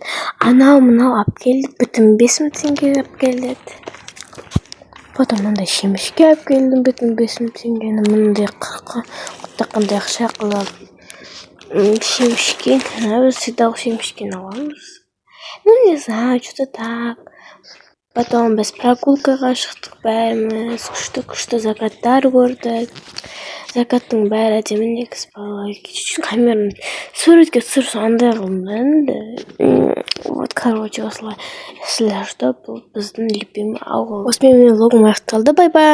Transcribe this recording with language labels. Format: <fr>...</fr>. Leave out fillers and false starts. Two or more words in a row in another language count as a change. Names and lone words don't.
<kk>Анау алып келді, бүтін 5000 теңге алып келді. Потом мындай шемішке алып келдім, бүтін 5000 теңгені. Мындай қандай ақша қылып шемішке, всегда шемішкені аламыз.</kk> <ru>Ну, не знаю, что-то так.</ru> <kk>Потом біз прогулкаға шықтық бәріміз, күшті закаттар көрдік. Закаттың бәрі әдемі, негізі балалар камераны суретке түсірсе андай қылмайды.</kk> <ru>Вот, короче, осылай.</ru> <kk>Сіздер, бұл біздің любимый ауыл. Осымен менің влогым аяқталды.</kk>